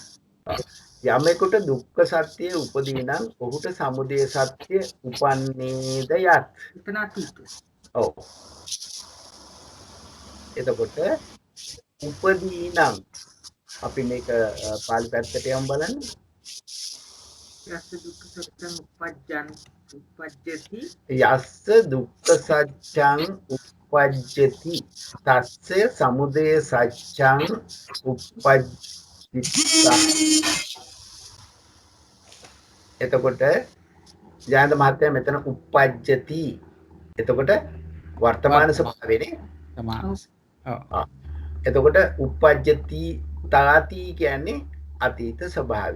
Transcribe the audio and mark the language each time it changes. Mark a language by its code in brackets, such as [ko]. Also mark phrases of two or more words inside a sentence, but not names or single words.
[si] යමෙකුට දුක්ඛ සත්‍ය උපදී නම් ඔහුට සමුදය සත්‍ය උපන්නේද යත්. එතන අතීත. ඔව්. එතකොට උපදී නම් අපි මේක පාලි පැත්තට යමු බලන්න. [pi] යස්ස දුක්ඛ සත්‍යං උපජ්ජති යස්ස දුක්ඛ සත්‍යං උපජ්ජති තස්ස සමුදය සත්‍යං උපජ්ජිතා. [si] එතකොට ජයන්ත මහත්තයා මෙතන උපජ්ජති. එතකොට වර්තමාන ස්වභාවයනේ. තමයි. ඔව්. එතකොට [pi] උපජ්ජති තාති [si] කියන්නේ අතීත ස්වභාවය.